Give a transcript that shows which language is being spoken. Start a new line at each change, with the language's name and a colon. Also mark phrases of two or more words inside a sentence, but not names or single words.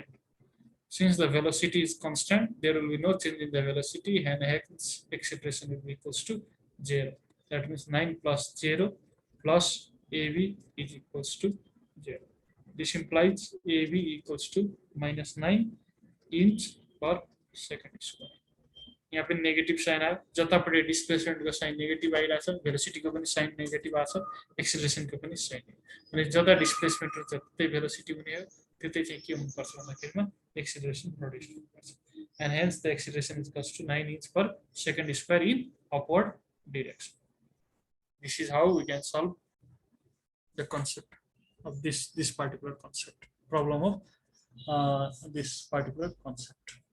English: Since the velocity is constant, there will be no change in the velocity, and hence acceleration will be equals to 0. That means 9 plus 0 plus AB is equals to 0. This implies AB equals to minus 9 inch per second square.
Nepali: यहाँ पे
English: negative sign
Nepali: आयो, जतापट्टि डिस्प्लेसमेन्टको
English: sign negative
Nepali: आइरहेछ, भेलोसिटीको पनि
English: sign negative
Nepali: आछ, एक्सेलरेसनको पनि साइन। अनि जता डिस्प्लेसमेन्ट र जतै भेलोसिटी हुने हो त्यतै चाहिँ के हुनुपर्छ भन्दाखेरिमा
English: acceleration produce
Nepali: हुनुपर्छ।
English: And hence the acceleration is equals to 9 inch per second square in upward direction. This is how we can solve the concept of this particular concept, problem of this particular concept.